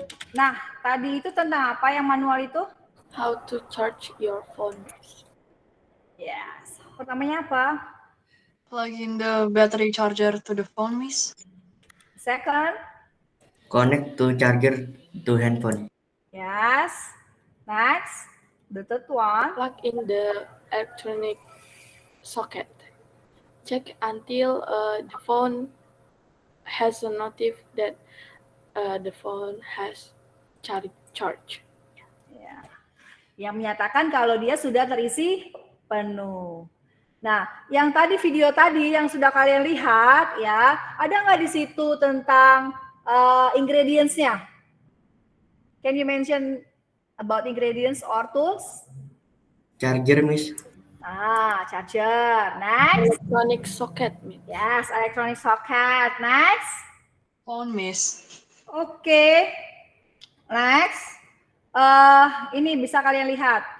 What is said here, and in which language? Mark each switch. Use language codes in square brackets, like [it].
[id] Nah, tadi itu tentang apa yang manual itu? [en] How to charge your phone. Yes. [id] Pertamanya apa? [en] Plug in the battery charger to the phone, Miss. Second, Connect to charger to handphone. yes. Next, the third one. Plug in the electronic socket. Check until the phone has a notif that the phone has charge. [id] Ya. Yang menyatakan kalau dia sudah terisi penuh. Nah, yang tadi video tadi yang sudah kalian lihat ya, ada nggak di situ tentang ingredients-nya? [en] Can you mention about ingredients or tools? Charger, Miss. Charger. Next. Electronic socket, Miss. Yes, electronic socket. Next. Phone, Miss. [id] Oke. [en] Next. [id] Ini bisa kalian lihat.